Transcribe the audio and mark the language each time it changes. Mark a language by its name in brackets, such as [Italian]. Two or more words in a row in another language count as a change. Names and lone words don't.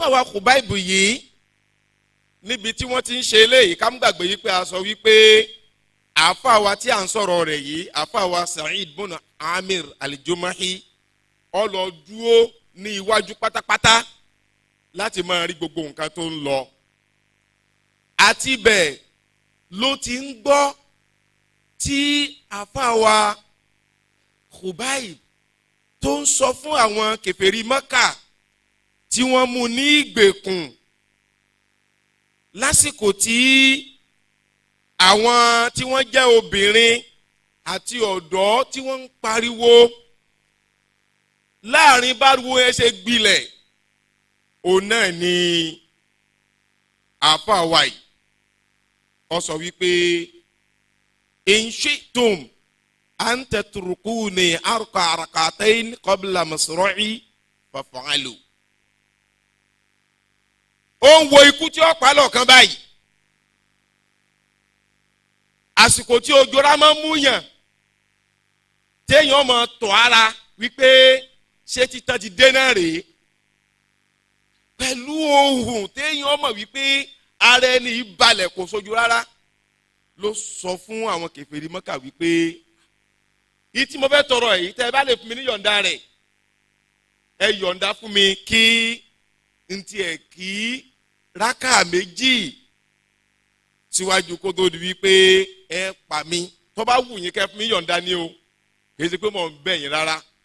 [Yoruba] àfàwà Khubayb yìí níbi tí wọ́n ti ń ṣe eléyìí ká mú gbàgbé yìí pé a sọ wípé àfàwà tí à ń sọ̀rọ̀ rẹ̀ yìí àfàwà Sa'id ibn Amir al-Jumahi ó lọ dúró ní iwájú pátápátá láti máa rí gbogbo nǹkan tó ń lọ àti bẹ́ẹ̀ ló ti ń gbọ́ tí àfàwà Khubayb tó ń sọ fún àwọn kèfèrí Mákà tí wọ́n mú ní ìgbèkùn lásìkò tí àwọn tí wọ́n jẹ́ obìnrin àti ọ̀dọ́ tí wọ́n ń pariwo láàrin báruwo ẹ ṣe gbilẹ̀ òun náà ni àfàwà yìí ó sọ wípé [Arabic] إن شئتم أن تتركوني أركع ركعتين قبل مصرعي فافعلوا. [Yoruba] ó ń wo ikú tí ó pa lọ́kàn báyìí àsìkò tí ojora máa ń múyàn téèyàn máa tọ̀ ara wípé ṣé títàn ti dé náà rèé pẹ̀lú ohùn téèyàn mọ̀ wípé ara ẹni balẹ̀ kò sojú rárá ló sọ fún àwọn kèfèrí Mákà wípé yìí tí mo fẹ́ tọrọ yìí tẹ́ ẹ bá lè fún mi ní yọ̀ǹda rẹ̀ ẹ yọ̀ǹda fún mi kí n tiẹ̀ kí rákà méjì síwájú kó tó di wípé ẹ pa mí tó bá wù yín kẹ́ fún mi yọ̀ǹda ni o kì í ṣe pé mò ń bẹ̀ yín rárá.